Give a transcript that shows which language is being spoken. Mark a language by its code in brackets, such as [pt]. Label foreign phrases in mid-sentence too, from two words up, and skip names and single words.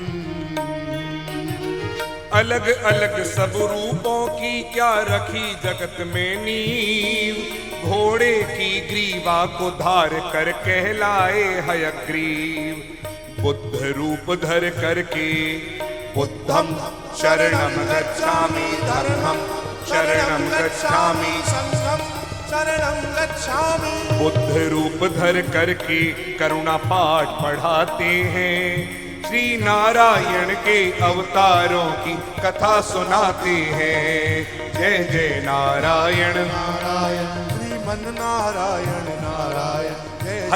[hi] अलग अलग सब रूपों की क्या रखी जगत में नींव। घोड़े की ग्रीवा को धार कर कहलाए हयग्रीव। बुद्ध रूप धर करके [pi] बुद्धम शरणम गच्छामि, धर्मम शरणम गच्छामि, संघम शरणं गच्छामि। [hi] बुद्ध रूप धर करके करुणा पाठ पढ़ाते हैं। श्री नारायण के अवतारों की कथा सुनाते हैं। जय जय नारायण नारायण, श्रीमन नारायण नारायण, जय जय